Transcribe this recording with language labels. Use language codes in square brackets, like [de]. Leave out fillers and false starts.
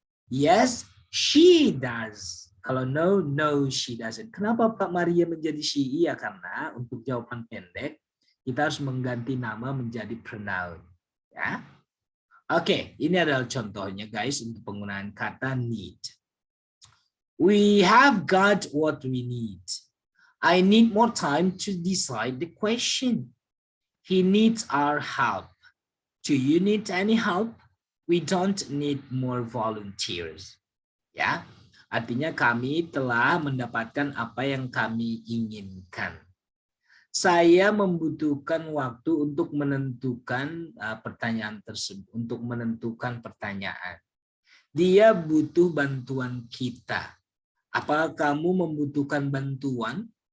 [en] Yes, she does. Kalau no, no she doesn't. [id] Kenapa Pak Maria menjadi she? Iya, karena untuk jawaban pendek kita harus mengganti nama menjadi pronoun. Ya. Oke, ini adalah contohnya guys untuk penggunaan kata need. [en] We have got what we need. I need more time to decide the question. He needs our help. Do you need any help? We don't need more volunteers. [id] Ya, artinya kami telah mendapatkan apa yang kami inginkan. Saya membutuhkan waktu untuk menentukan pertanyaan tersebut, untuk menentukan pertanyaan. Dia butuh bantuan kita. Apa kamu membutuhkan bantuan?